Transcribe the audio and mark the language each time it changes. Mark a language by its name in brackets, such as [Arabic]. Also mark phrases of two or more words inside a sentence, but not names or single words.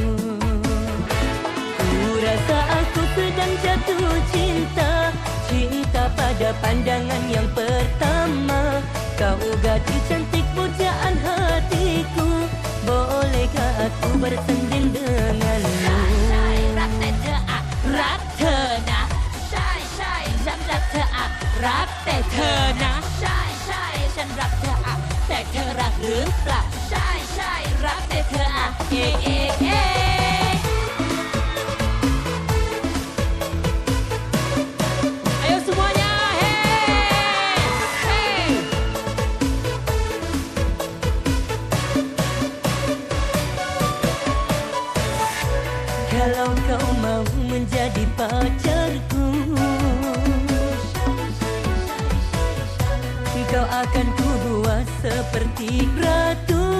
[Indonesian] Ku rasa aku sedang jatuh cinta. Cinta pada pandangan yang pertama. Kau gadis cantik pujaan hatiku. Bolehkah aku bersanding denganmu? [Thai] รักเธอนะใช่ใช่ฉันรักเธออะรักแต่เธอนะใช่ใช่ฉันรักเธออะแต่เธอรักหรือเปล่าใช่ใช่รักแต่เธออะเอ๊ะเอ๊ะเอ๊ะ [Indonesian] Ayo semuanya, hey hey. Kalau kau mau menjadi pacarku, kau akan kubuat seperti ratu.